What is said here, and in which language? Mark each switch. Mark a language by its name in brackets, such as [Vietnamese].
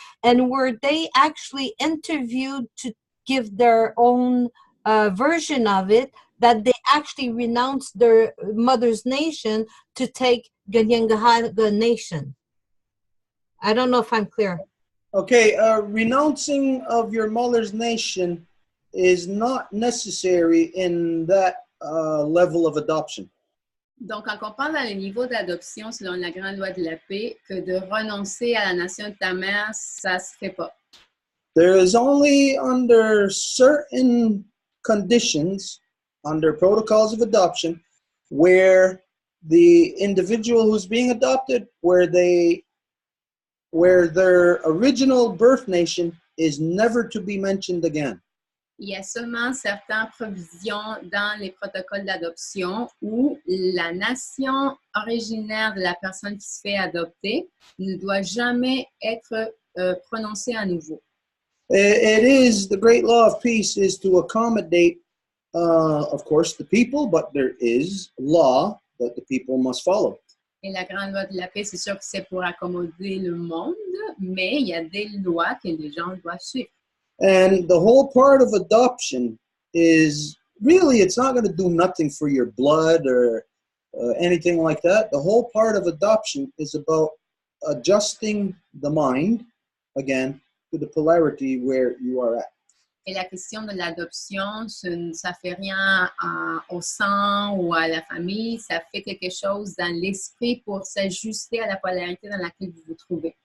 [English] And were they actually interviewed to give their own version of it, that they actually renounced their mother's nation to take Kanien'kehá:ka nation? I don't know if I'm clear. Okay, renouncing of your mother's nation is not necessary in that level of adoption. [French] Donc, on comprend dans le niveau d'adoption, selon la grande loi de la paix, que de renoncer à la nation de ta mère, ça se fait pas. [English] There is only under certain conditions, under protocols of adoption, where the individual who's being adopted, where their original birth nation is never to be mentioned again. [French] Il y a seulement certaines provisions dans les protocoles d'adoption où la nation originaire de la personne qui se fait adopter ne doit jamais être prononcée à nouveau. [English] It is, the great law of peace is to accommodate, of course, the people, but there is law that the people must follow. [French] Et la grande loi de la paix, c'est sûr que c'est pour accommoder le monde, mais il y a des lois que les gens doivent suivre. [English] And the whole part of adoption is really, it's not going to do nothing for your blood or anything like that. The whole part of adoption is about adjusting the mind, again, to the polarity where you are at. [French] Et la question de l'adoption, ça fait rien au sang ou à la famille, ça fait quelque chose dans l'esprit pour s'ajuster à la polarité dans laquelle vous vous trouvez.